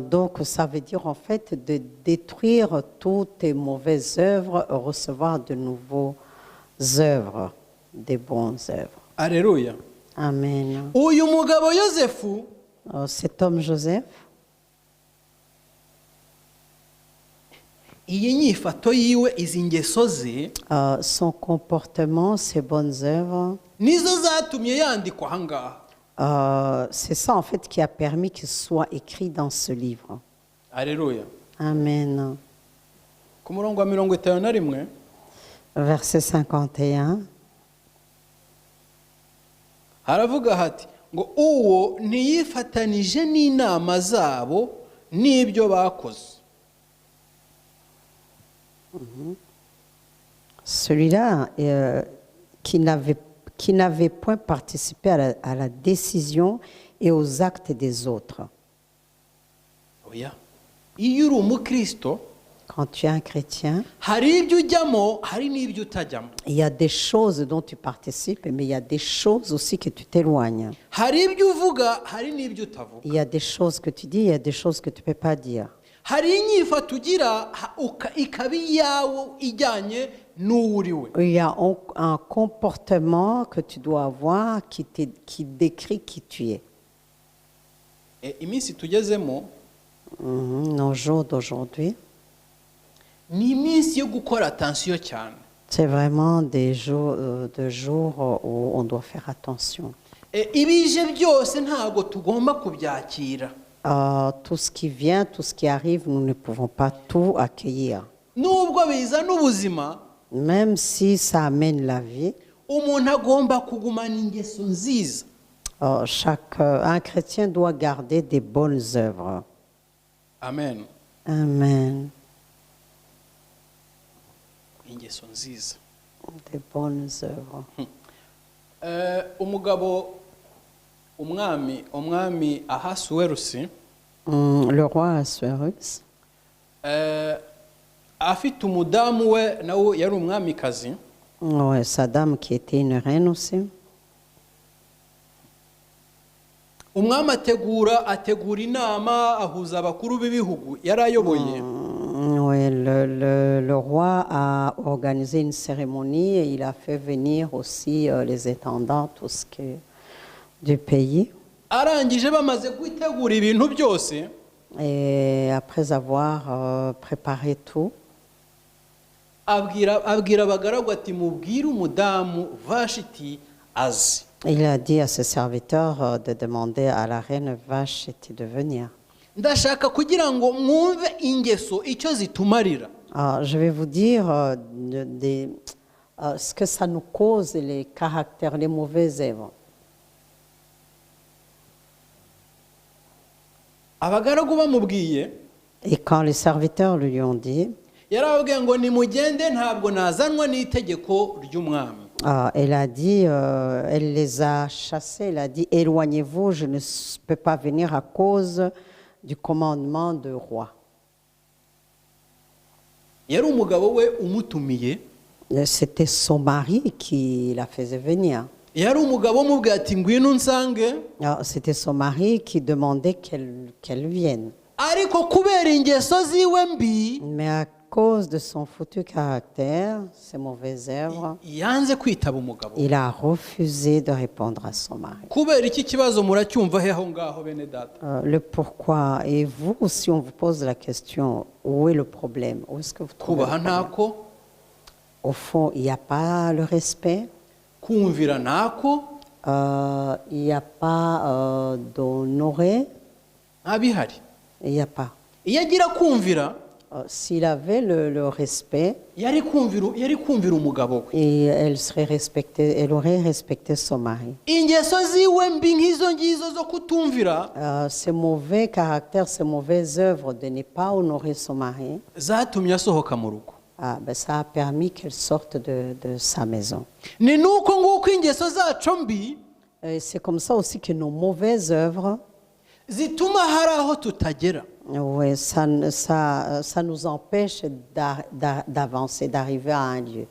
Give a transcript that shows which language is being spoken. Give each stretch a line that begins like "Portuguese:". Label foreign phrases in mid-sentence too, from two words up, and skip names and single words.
French: Donc, ça veut dire en fait de détruire toutes tes mauvaises œuvres, recevoir de nouvelles œuvres, des bonnes œuvres. Alléluia. Amen.
Kinyarwanda: Uyu mugabo Yosefu
French: Cet homme Joseph,
Kinyarwanda: iyi nyifato yiwe, izi ngeso ze
French: son comportement, ses bonnes œuvres,
Kinyarwanda: nizo zatumye yandikwa ahangaha.
French: c'est ça en fait qui a permis qu'il soit écrit dans ce livre. Alléluia. Amen.
Kinyarwanda: Ku murongo wa 51,
French: Verset 51.
Kinyarwanda: haravuga hati ngo uwo ntiyifatanije n'inama zabo n'ibyo bakoze.
French: Celui-là qui n'avait point participé à la décision et aux actes des autres.
Kinyarwanda: Oya. Iyo uri umukristo,
French: Quand tu es un chrétien,
Kinyarwanda: hari ibyo ujyamo, hari n'ibyo utajyamo.
French: il y a des choses dont tu participes, mais il y a des choses aussi que tu t'éloignes.
Kinyarwanda: Hari ibyo uvuga, hari n'ibyo utavuga.
French: Il y a des choses que tu dis, il y a des choses que tu ne peux pas dire.
Kinyarwanda: Hari inyifato ugira ikaba iyawe ijyanye n'uwo uri we.
French: Il y a un comportement que tu dois avoir qui décrit qui tu es.
Kinyarwanda: Iminsi tugezemo
French: Nos jours d'aujourd'hui,
Kinyarwanda: ni iminsi yo gukora attention cyane.
French: c'est vraiment des jours où on doit faire attention.
Kinyarwanda: Ibije byose ntago tugomba kubyakira.
French: Tout ce qui vient, tout ce qui arrive, nous ne pouvons pas tout accueillir.
Kinyarwanda: Nubwo bizana ubuzima,
French: Même si ça amène la vie,
Kinyarwanda: umuntu agomba kugumana ingeso nziza.
French: un chrétien doit garder des bonnes œuvres. Amen. Amen.
Kinyarwanda: Ingeso nziza.
French: Des bonnes œuvres.
Kinyarwanda: umwami Ahasuwerusi,
French: Le roi Assuérus,
Kinyarwanda: afite umudamu we nawe yari umwamikazi.
French: ouais, sa dame qui était une reine aussi.
Kinyarwanda: Umwami ategura inama, ahuza abakuru b'ibihugu yari ayoboye.
French: Ouais, le roi a organisé une cérémonie et il a fait venir aussi les intendants, tout ce qui est du pays.
Kinyarwanda: arangije bamaze gutegura ibintu byose,
French: et après avoir préparé tout,
Kinyarwanda: abwira abagaragu ati mubwire umudamu Vashiti azi.
French: il a dit à ses serviteurs de demander à la reine Vashti de venir.
Kinyarwanda: Ndashaka kugira ngo mwumve ingeso icyo zitumarira.
French: Alors, je vais vous dire ce que ça nous cause, les caractères, les mauvaises œuvres.
Kinyarwanda: Abagaragu bamubwiye,
French: Et quand les serviteurs lui ont dit,
Kinyarwanda: yarababwiye ngo nimugende ntabwo nazanwa n'itegeko ry'umwami.
French: elle a dit, elle les a chassés, elle a dit, éloignez-vous, je ne peux pas venir à cause du commandement du roi.
Kinyarwanda: Yari umugabo we umutumiye,
French: C'était son mari qui la faisait venir.
Kinyarwanda: yari umugabo umubwiye ati ngwino unsange,
French: Alors, c'était son mari qui demandait qu'elle vienne.
Kinyarwanda: ariko kubera ingeso ziwe mbi
French: Mais à cause de son foutu caractère, ses mauvaises œuvres,
Kinyarwanda: yanze kwitaba umugabo.
French: il a refusé de répondre à son mari.
Kinyarwanda: Kubera iki kibazo muracyumva he aho ngaho bene data?
French: Le pourquoi, et vous, si on vous pose la question, où est le problème? Où est-ce que vous trouvez
Kinyarwanda: Kubaha
French: le problème?
Kinyarwanda: ntako,
French: Au fond, il n'y a pas le respect,
Kinyarwanda: kumvira ntako,
French: il n'y a pas d'honorer,
Kinyarwanda: nta bihari.
French: il n'y a pas.
Kinyarwanda: Iyo agira kumvira,
French: S'il avait le respect,
Kinyarwanda: yari kumvira umugabo we.
French: et elle aurait respecté son mari.
Kinyarwanda: Ingeso ziwe mbi nk'izo ngizo zo kutumvira
French: Ses mauvais caractères, ses mauvaises œuvres de ne pas honorer son mari,
Kinyarwanda: zatumye asohoka mu rugo.
French: ça a permis qu'elle sorte de sa maison.
Kinyarwanda: Ni nuko nguko ingeso zacu mbi
French: C'est comme ça aussi que nos mauvaises œuvres,
Kinyarwanda: zituma hari aho tutagera.
French: ouais, ça nous empêche d'avancer, d'arriver à un lieu.